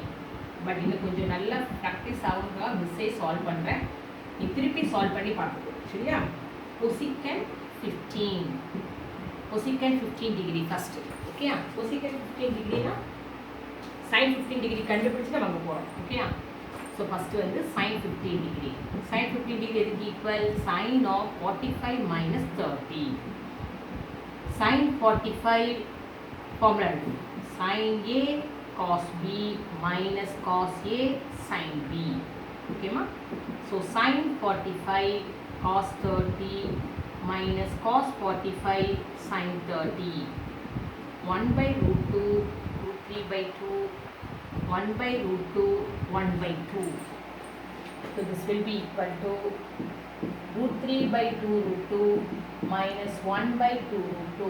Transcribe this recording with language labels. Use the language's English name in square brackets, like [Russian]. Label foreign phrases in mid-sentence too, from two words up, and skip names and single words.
[Tamil] பட் இன்னும் கொஞ்சம் நல்லா ப்ராக்டிஸ் ஆகுங்க. மிஸ்ஸே சால்வ் பண்ணுறேன். நீ திருப்பி சால்வ் பண்ணி பார்த்துக்கோ. சரியா? [English] cosecant 15. cosecant 15 degree first. Okay? cosecant 15 degree na sin 15 degree [Tamil] கண்டுபிடிச்சு நம்ம அங்க போறோம். [English] Okay? So first வந்து sin 15 degree. sin 15 degree is equal sin of 45 minus 30. sin 45 formula sin A cos B minus cos A sin B. Okay ma? So sin 45 cos 30 minus cos 45 sin 30. 1 by root 2 root 3 by 2 1 by root 2 1 by 2. So this will be equal to root 3 by 2 root 2 minus 1 by 2 root 2.